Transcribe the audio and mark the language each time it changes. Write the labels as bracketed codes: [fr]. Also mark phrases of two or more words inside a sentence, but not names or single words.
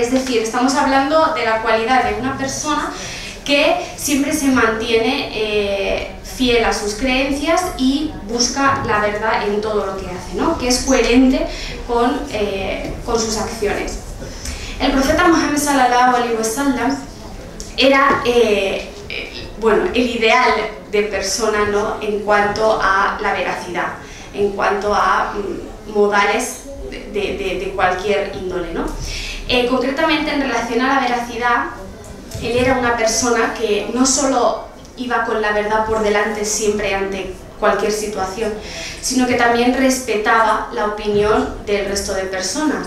[es] Es decir, estamos hablando de la cualidad de una persona que siempre se mantiene fiel a sus creencias y busca la verdad en todo lo que hace, ¿no? Que es coherente con sus acciones. El profeta Muhammad [ar] صلى الله عليه وسلم [es] era el ideal de persona, ¿no? En cuanto a la veracidad, en cuanto a modales de cualquier índole, ¿no? Concretamente en relación a la veracidad, él era una persona que no solo iba con la verdad por delante siempre ante cualquier situación, sino que también respetaba la opinión del resto de personas.